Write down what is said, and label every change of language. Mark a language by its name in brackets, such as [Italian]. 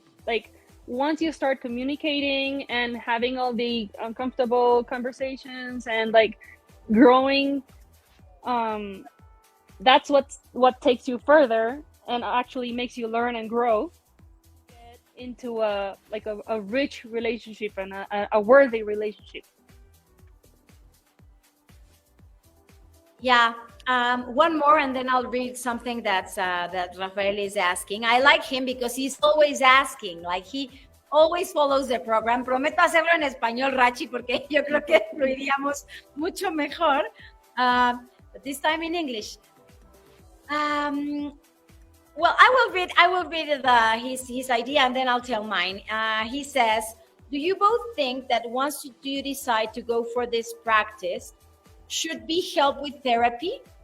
[English] Like once you start communicating and having all the uncomfortable conversations and like growing, that's what takes you further and actually makes you learn and grow, get into a rich relationship and a worthy relationship. Yeah, one more, and then I'll read something that Rafael is asking. I like him because he's always asking, like he always follows the program. [Spanish] Prometo hacerlo en español, Rachi, porque yo creo que lo iríamos mucho mejor. [English] But this time in English. Well, I will read his idea, and then I'll tell mine. He says, do you both think that once you decide to go for this practice, should be help with therapy?